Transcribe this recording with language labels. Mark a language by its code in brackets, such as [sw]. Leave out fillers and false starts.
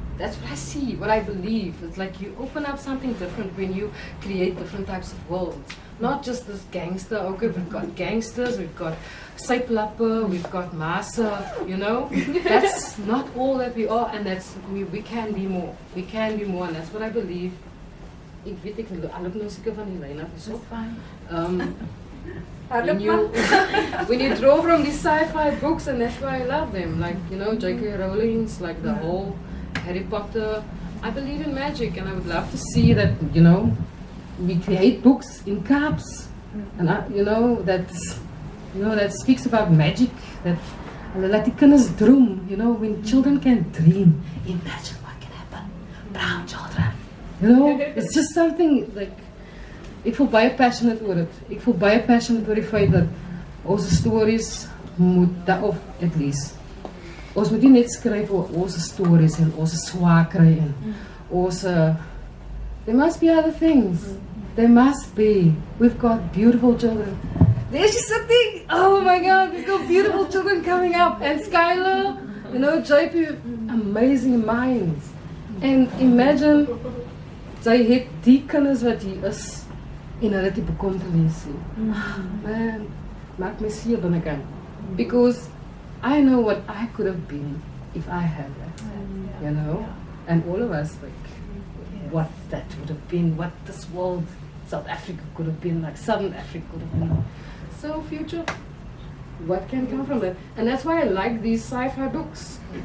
[en] That's what I see, what I believe. It's like you open up something different when you create different types of worlds. Not just this gangster, okay, we've got gangsters, we've got syplapper, we've got massa, you know? That's not all that we are, and that's, we can be more. We can be more, and that's what I believe. [af] Ek weet ek loop nou seker van die lyn af hierso. [en] When you draw from these sci-fi books, and that's why I love them, like, you know, J.K. Rowling's, like the whole Harry Potter. I believe in magic, and I would love to see that, you know, we create books in Kaaps, and that speaks about magic, that [af] laat die kinders droom, [en] you know, when children can dream, imagine what can happen. Brown children, you know, it's just something like, [af] ek voel baie passionate oor dit. Ek voel baie passionate oor die feit dat ons stories moet, [en] of at least, [af] ons moet nie net skryf oor ons stories en ons swaar kry en ons, [en] there must be other things. There must be. We've got beautiful children. There's just something, oh my God, we've got beautiful children coming up. And Skylar, you know, JP, amazing minds. [af] And imagine, sy het die kinders wat hier is, en hulle die bekommernis. Man, maak my seer binnekant. [en] Because I know what I could have been if I had that, you know? And all of us, like, what that would have been, what this world, South Africa could have been, like Southern Africa could have been. So future, what can come from that? And that's why I like these sci-fi books.